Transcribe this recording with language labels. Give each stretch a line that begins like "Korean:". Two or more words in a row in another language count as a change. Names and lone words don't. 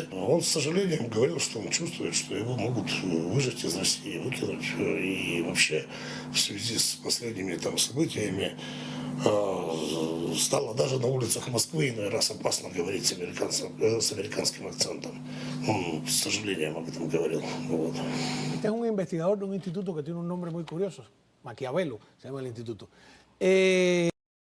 Russian: Он с сожалением говорил, что он чувствует, что его могут выжать из России, выкинуть. И вообще в связи с последними там событиями стало даже на улицах Москвы иной раз опасно говорить с американским акцентом. Он с сожалением об этом говорил. Вот.
Spanish: Este es un investigador de un instituto que tiene un nombre muy curioso, Maquiavelo se llama el instituto.